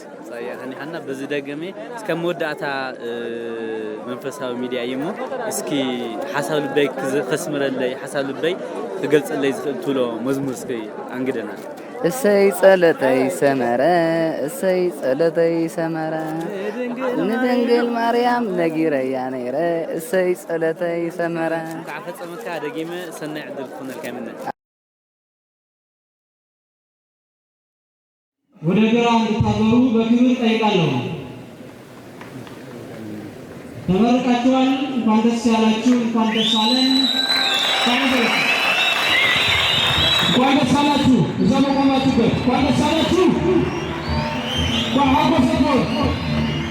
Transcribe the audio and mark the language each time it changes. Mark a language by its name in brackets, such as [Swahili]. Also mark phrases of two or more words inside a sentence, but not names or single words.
[Tigrinya] ሃኒሓና በዚ ደገሜ እስከ መወዳእታ መንፈሳዊ ሚድያ እሞ እስኪ ሓሳብ ልበይ ክስምረለይ ሓሳብ ልበይ ክገልፀለይ ዝኽእል ትብሎ መዝሙር እስኪ አንግደና እሰይ ጸለተይ ሰመረ እሰይ ጸለተይ ሰመረ ንድንግል ማርያም ነጊረያ ነይረ እሰይ ጸለተይ ሰመረ ካብ ፈጸመካ ደጊመ ሰናይ ዕድል ክኾነልካ ይምነ [Amharic] ወደ ግራ እንድታዞሩ በክብር ጠይቃለሁ። ተመርቃችኋል። እንኳን ደስ ያላችሁ፣ እንኳን ደስ አለን። እንኳን ደስ አላችሁ። እዛ መቆማችሁበት እንኳን ደስ አላችሁ። እንኳን ሀጎስ